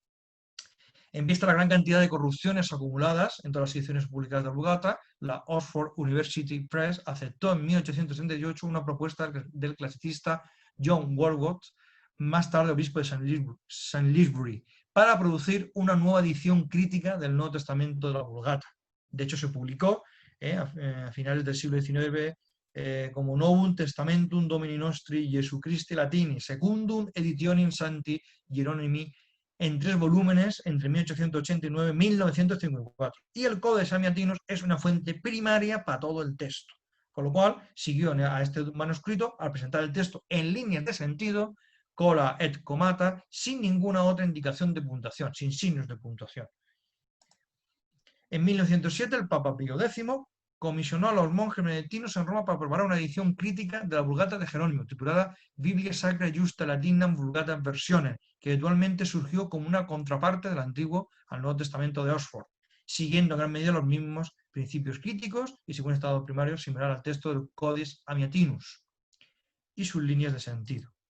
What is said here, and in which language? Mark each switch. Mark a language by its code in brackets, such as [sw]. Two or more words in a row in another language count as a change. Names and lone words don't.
[es] En vista de la gran cantidad de corrupciones acumuladas en todas las ediciones publicadas de la Vulgata, la Oxford University Press aceptó en 1868 una propuesta del clasicista John Walcott, más tarde obispo de St. Lisbury, para producir una nueva edición crítica del Nuevo Testamento de la Vulgata. De hecho, se publicó a finales del siglo XIX como Novum Testamentum Domini Nostri Jesu Christi Latini, Secundum Editionem Sancti Hieronymi, en 3 volúmenes entre 1889 y 1954. Y el Codex Amiatinus es una fuente primaria para todo el texto. Con lo cual, siguió a este manuscrito al presentar el texto en líneas de sentido, [la] cola et comata, [es] sin ninguna otra indicación de puntuación, sin signos de puntuación. En 1907, el Papa Pío X comisionó a los monjes benedictinos en Roma para preparar una edición crítica de la Vulgata de Jerónimo, titulada Biblia Sacra Justa Latinam Vulgata Versiones, que eventualmente surgió como una contraparte del Antiguo al Nuevo Testamento de Oxford, siguiendo en gran medida los mismos principios críticos y según estado primario similar al texto del Codex Amiatinus y sus líneas de sentido.